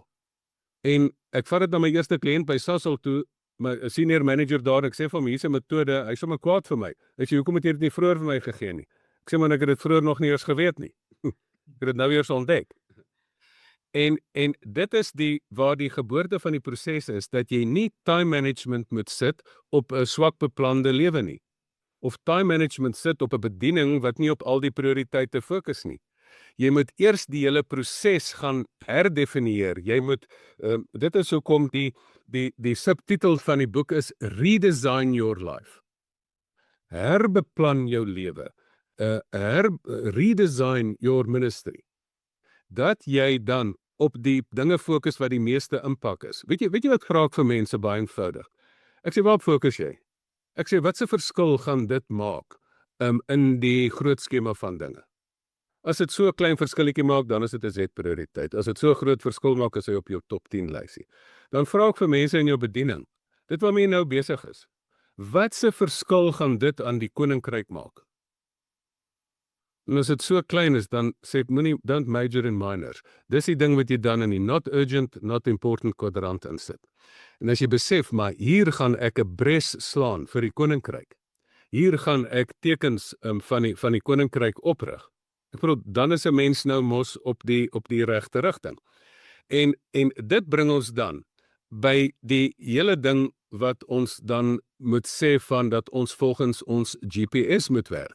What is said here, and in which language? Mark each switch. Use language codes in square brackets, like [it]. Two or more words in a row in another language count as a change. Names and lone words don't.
[af] En ek vat dit na my eerste kliënt by Sasol toe, my senior manager daar, ek sê vir hom, hier's 'n metode, hy is sommer kwaad vir my. Hy sê, hoekom het jy dit nie vroeër vir my gegee nie? Ek sê, maar ek het dit vroeër nog nie eens geweet nie. Ek het dit nou eers ontdek. En dit is waar die geboorte van die proses is, dat jy nie [en] time management [af] moet sit op 'n swak beplande lewe nie. Of [en] time management [af] sit op 'n bediening wat nie op al die prioriteite fokus nie. Jy moet eers die hele proses gaan herdefinieer. Jy moet, dit is hoekom die subtitel van die boek is Redesign Your Life. Herbeplan jou lewe. [en] Redesign your ministry. [af] Dat jy dan op die dinge fokus wat die meeste impak is. Weet jy wat vra ek vir mense baie eenvoudig? Ek sê, waarop fokus jy? Ek sê, wat se verskil gaan dit maak in die groot skema van dinge? As dit so 'n klein verskilletjie maak, dan is dit 'n Z-prioriteit. As dit so 'n groot verskil maak, is hy op jou top 10 lysie. Dan vra ek vir mense in jou bediening, dit waarmee jy nou besig is, wat se verskil gaan dit aan die koninkryk maak? En as dit so klein is, dan sê ek, moenie, [en] don't major in minors. [af] Dis die ding wat jy dan in die [en] not urgent, not important [af] kwadrant insit. En as jy besef, maar hier gaan ek 'n bres slaan vir die koninkryk. Hier gaan ek tekens van die koninkryk oprig. Ek bedoel, dan is 'n mens nou mos op die regte rigting. En dit bring ons dan by die hele ding wat ons dan moet sê van dat ons volgens ons GPS moet werk.